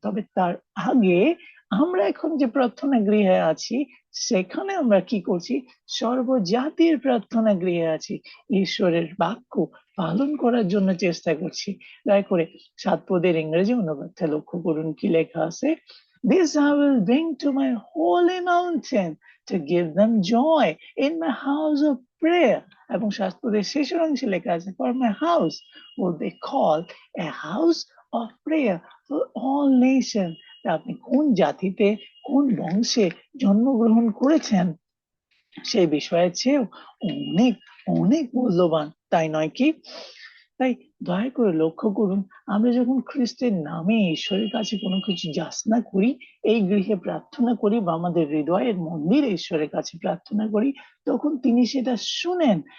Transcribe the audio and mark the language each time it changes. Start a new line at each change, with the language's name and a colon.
Bangla: তবে তার আগে আমরা এখন যে প্রার্থনা গৃহে আছি, সেখানে আমরা কি করছি? সর্বজাতির প্রার্থনা গৃহে আছি, ঈশ্বরের বাক্য পালন করার জন্য চেষ্টা করছি। দয়া করে 7 পদের ইংরেজি অনুবাদটা লক্ষ্য করুন, কি লেখা আছে?
English: This I will bring to my holy mountain to give them joy in my house of prayer.
Bangla: এবং 7 পদের শেষের অংশে লেখা আছে,
English: for my house will be called a house of prayer for all nations.
Bangla: আপনি কোন জাতিতে, কোন বংশে জন্মগ্রহণ করেছেন, সেই বিষয়ের চেয়েও অনেক অনেক মূল্যবান, তাই নয় কি? তাই দয়া করে লক্ষ্য করুন, আমরা যখন খ্রিস্টের নামে ঈশ্বরের কাছে কোনো কিছু যাচনা করি, এই গৃহে প্রার্থনা করি, বা আমাদের হৃদয়ের মন্দিরে ঈশ্বরের কাছে প্রার্থনা করি, তখন তিনি সেটা শুনেন।